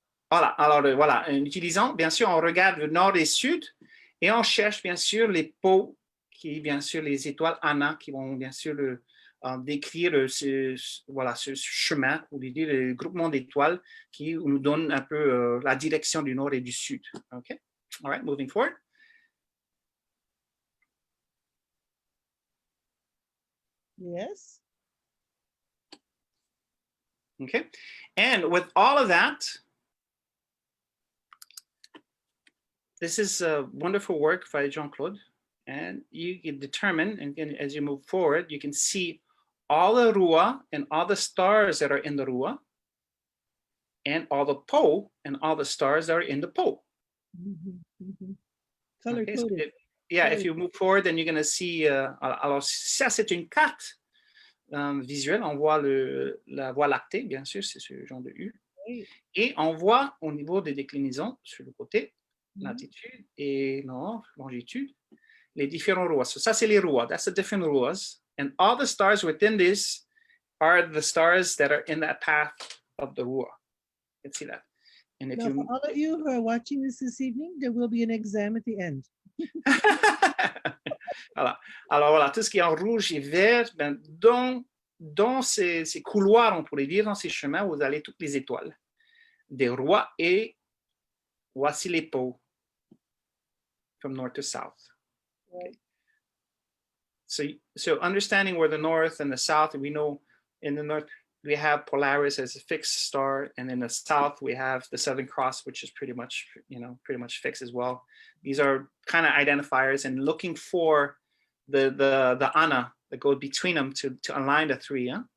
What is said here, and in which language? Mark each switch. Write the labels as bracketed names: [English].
[French] Voilà, alors voilà, en utilisant, bien sûr, on regarde le nord et sud et on cherche bien sûr les pôles, qui bien sûr les étoiles Anna, qui vont bien sûr décrire voilà, ce chemin, ou dire le groupement d'étoiles qui nous donne un peu la direction du nord et du sud. [English] OK? All right, moving forward. Yes. Okay, and with all of that, this is a wonderful work by Jean-Claude, and you can determine, and as you move forward, you can see all the Rua and all the stars that are in the Rua, and all the pole and all the stars that are in the pole. Color Okay, coded. so if you move forward, then you're going to see, [French] alors ça c'est une carte visuelle, on voit la Voie lactée, bien sûr, c'est ce genre de U, et on voit au niveau des déclinaisons sur le côté, latitude et nord, longitude, les différents ruas. [English] So [French] ça, c'est les ruas. [English] That's the different ruas. And all the stars within this are the stars that are in that path of the rua. You can see that. And if Now, for all of you who are watching this evening, there will be an exam at the end. [French] Voilà. Alors voilà, tout ce qui est en rouge et vert, ben, dans ces couloirs, on pourrait dire, dans ces chemins, vous allez toutes les étoiles des rois, et voici les pôles [English] from north to south. Right. So understanding where the north and the south, we know in the north we have Polaris as a fixed star, and in the south we have the Southern Cross, which is pretty much fixed as well. These are kind of identifiers, and looking for the Ana that go between them to align the three. Huh?